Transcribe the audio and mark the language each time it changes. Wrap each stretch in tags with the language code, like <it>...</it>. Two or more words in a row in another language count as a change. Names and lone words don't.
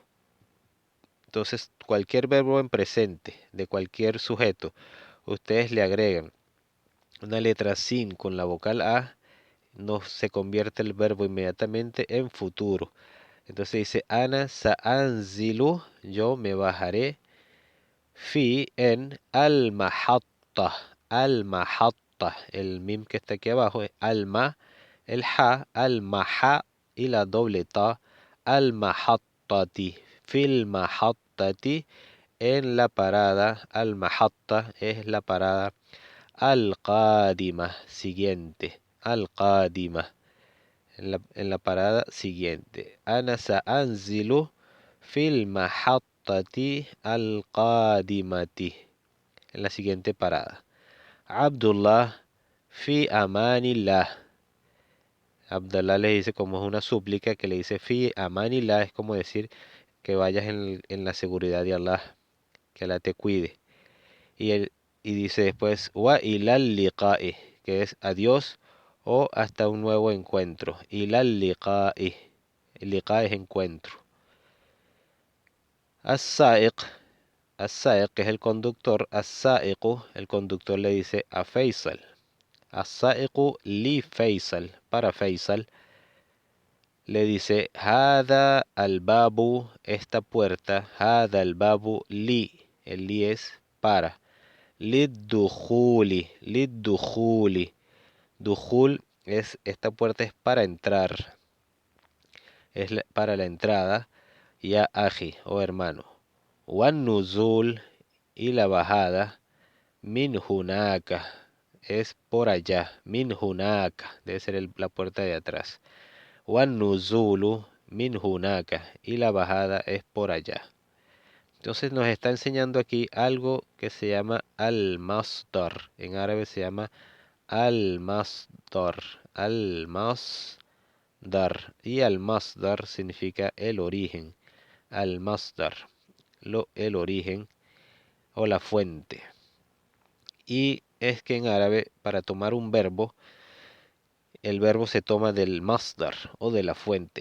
<es>Entonces, cualquier verbo en presente de cualquier sujeto, ustedes le agregan una letra sin con la vocal a, no se convierte el verbo inmediatamente en futuro. Entonces dice,</es> <ar>أنا سأنزل,</ar> <es>yo me bajaré, fi en</es> <ar>المحطة، المحطة,</ar> <es>el mim que está aquí abajo es alma, el ha, al-maha y la doble ta,</es> <ar>المحطة، في المحطة,</ar> <es>en la parada, al-mahatta es la parada, al-qadima, siguiente, al-qadima. En la parada siguiente.</es> <ar>أنا سأنزل في المحطة القادمة.</ar> <es>En la siguiente parada.</es> <ar>عبد الله في أمان الله.</ar> <es>Abdullah le dice, como es una súplica, que le dice</es> <ar>في أمان الله,</ar> <es>es como decir que vayas en la seguridad de Allah, que Allah te cuide. Y, él, y dice después,</es> <ar>وإلى اللقاء,</ar> <es>que es adiós o hasta un nuevo encuentro.</es> <ar>إلى اللقاء,</ar> <es>el liqa es encuentro.</es> <ar>السائق، السائق,</ar> <es>que es el conductor, as-sa'iqu, el conductor le dice a Faisal.</es> <ar>السائق لفيصل,</ar> <es>para Faisal, le dice,</es> <ar>هذا الباب,</ar> <es>esta puerta,</es> <ar>هذا الباب ل,</ar> <es>el li es para.</es> <ar>للدخول، للدخول.</ar> <es>Dukhul es, esta puerta es para entrar, es para la entrada.</es> <ar>يا أخي,</ar> <es>oh hermano.</es> <ar>والنزول,</ar> <es>y la bajada,</es> <ar>من هناك,</ar> <es>es por allá.</es> <ar>من هناك,</ar> <es>debe ser la puerta de atrás.</es> <ar>والنزول، من هناك,</ar> <es>y la bajada es por allá. Entonces nos está enseñando aquí algo que se llama al-masdar. En árabe se llama al-masdar. Al-masdar. Y al-masdar significa el origen. Al-masdar. El origen o la fuente. Y es que en árabe, para tomar un verbo, el verbo se toma del masdar o de la fuente.</es>